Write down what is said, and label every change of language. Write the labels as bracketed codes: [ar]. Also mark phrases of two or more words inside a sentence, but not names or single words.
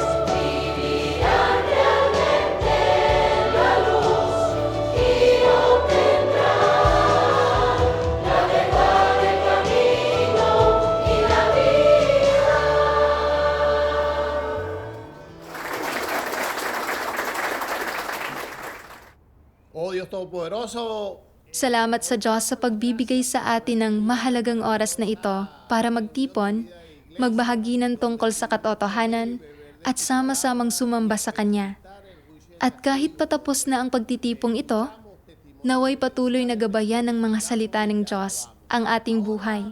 [es] Vivirán realmente en la luz y obtendrán la verdad, el camino y la vida. Oh Dios Todopoderoso, [tl] Salamat sa Diyos sa pagbibigay sa atin ng mahalagang oras na ito para magtipon, magbahagi ng tungkol sa katotohanan at sama-samang sumamba sa Kanya. At kahit patapos na ang pagtitipong ito, naway patuloy na gabayan ng mga salita ng Diyos ang ating buhay.